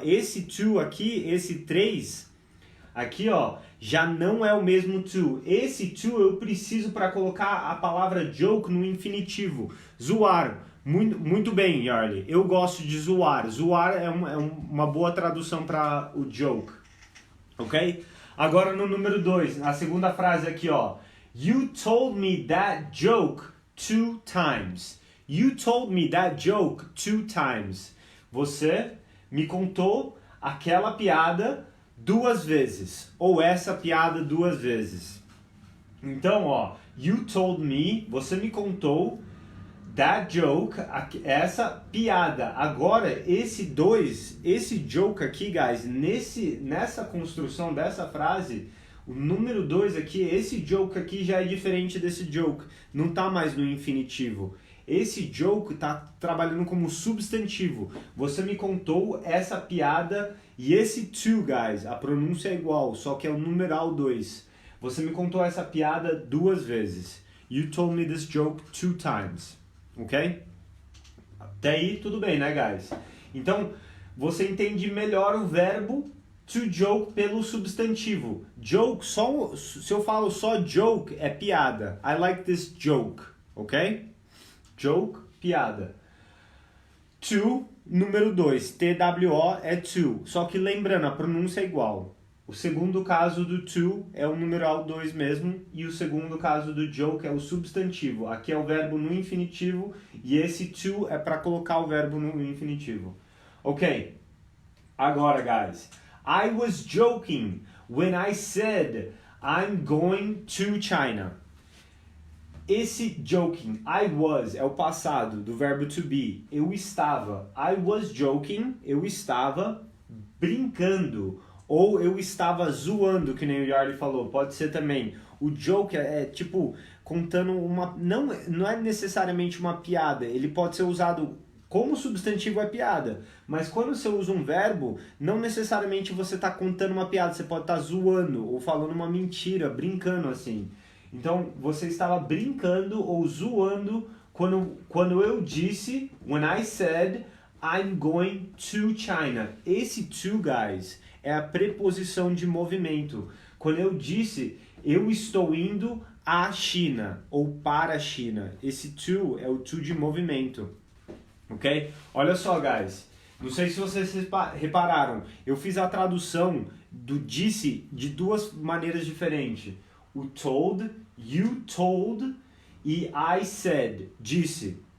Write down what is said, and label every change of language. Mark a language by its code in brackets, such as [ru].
[pt] Esse to aqui, esse 3, aqui, ó, já não é o mesmo to. Esse to eu preciso para colocar a palavra joke no infinitivo. Zoar. Muito bem, Yarley. Eu gosto de zoar. Zoar é uma boa tradução para o joke. Ok? Agora no número 2, a segunda frase aqui, ó. [en] You told me that joke 2 times. You told me that joke 2 times. [pt] Você me contou aquela piada 2 vezes. Ou essa piada 2 vezes. Então, ó. [en] You told me, [pt] você me contou [en] that joke, [pt] essa piada. Agora, esse 2, esse joke aqui, guys, nessa construção dessa frase, o número 2 aqui, esse joke aqui já é diferente desse joke. Não tá mais no infinitivo. Esse joke tá trabalhando como substantivo. Você me contou essa piada e esse to, guys, a pronúncia é igual, só que é o numeral 2. Você me contou essa piada 2 vezes. [en] You told me this joke 2 times. [pt] Ok? Até aí tudo bem, né, guys? Então, você entende melhor o verbo to joke pelo substantivo. Joke, se eu falo só joke, é piada. [en] I like this joke, ok? Joke, piada. [pt] To, número 2, TWO é to. Só que lembrando, a pronúncia é igual. O segundo caso do to é o numeral 2 mesmo, e o segundo caso do joke é o substantivo. Aqui é o verbo no infinitivo, e esse to é para colocar o verbo no infinitivo. Ok, agora, guys. [en] I was joking when I said I'm going to China. [pt] esse joking, [en] I was, [pt] é o passado do verbo to be. Eu estava. [en] I was joking, [pt] eu estava brincando. Ou eu estava zoando, que nem o Yarly falou. Pode ser também. O joke é tipo contando uma... Não é necessariamente uma piada. Ele pode ser usado como substantivo é piada. Mas quando você usa um verbo, não necessariamente você está contando uma piada. Você pode estar zoando ou falando uma mentira, brincando assim. Então, você estava brincando ou zoando quando eu disse, [en] when I said, I'm going to China. [pt] Esse to, guys, é a preposição de movimento. Quando eu disse, eu estou indo à China ou para a China. Esse to é o to de movimento. Ok? Olha só, guys. Não sei se vocês repararam. Eu fiz a tradução do disse de duas maneiras diferentes. O told, you told e I said, disse.